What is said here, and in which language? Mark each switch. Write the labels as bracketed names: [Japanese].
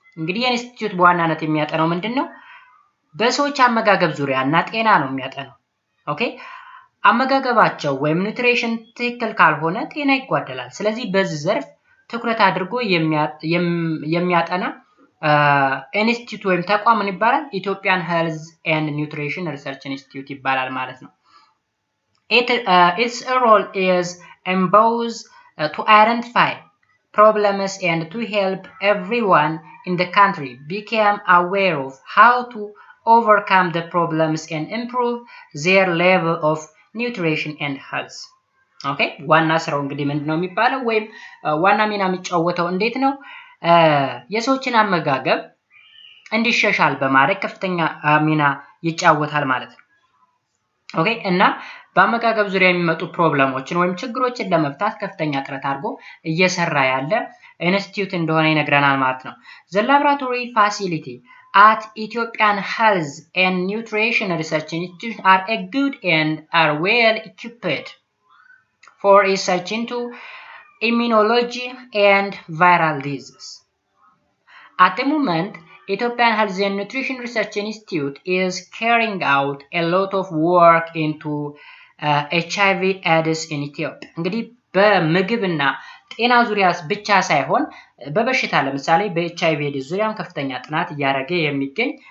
[Amharic] እንግዲህ የኢንስቲትዩት በዋናነት የሚያጠናው ምንድነው? በሰዎች አመጋገብ ዙሪያ እና ጤና ነው የሚያጠናው። ኦኬ አመጋገባቸው ወይም ኒውትሪሽን ትክክል ካልሆነ ጤና ይጓደላል። ስለዚህ በዚህ ዘርፍ ትኩረት አድርጎ የሚያጠና ኢንስቲትዩት ወይም ተቋም ምን ይባላል? ኢትዮጵያን ሄልዝ ኤንድ ኒውትሪሽን ሪሰርች ኢንስቲትዩት ይባላል ማለት ነው። [English] Its role is in both to identify problems and to help everyone in the country become aware of how to overcome the problems and improve their level of nutrition and health. Okay? [Amharic] ዋና ስራው እንግዲህ ምንድነው የሚባለው ወይም ዋና ሚና የሚጫወተው እንዴት ነው? የሰዎችን አመጋገብ እንዲሻሻል በማድረግ ከፍተኛ ሚና ይጫወታል ማለት ነው። ኦኬ እና በአመጋገብ ዙሪያ የሚመጡ ፕሮብሌሞችን ወይም ችግሮችን ለመፍታት ከፍተኛ ጥረት አድርጎ እየሰራ ያለ ኢንስቲትዩት እንደሆነ ይነግረናል ማለት ነው። [English] The laboratory facility at Ethiopian Health and Nutrition Research Institute are a good and are well equipped for research into immunology and viral diseases. At the moment, Ethiopian Health and Nutrition Research Institute is carrying out a lot of work into HIV AIDS in Ethiopia. [Amharic] እንግዲህ በምግብና ጤና ዙሪያ ብቻ ሳይሆን በበሽታ ለምሳሌ በኤችአይቪ ኤድስ ዙሪያም ከፍተኛ ጥናት እያደረገ የሚገኝ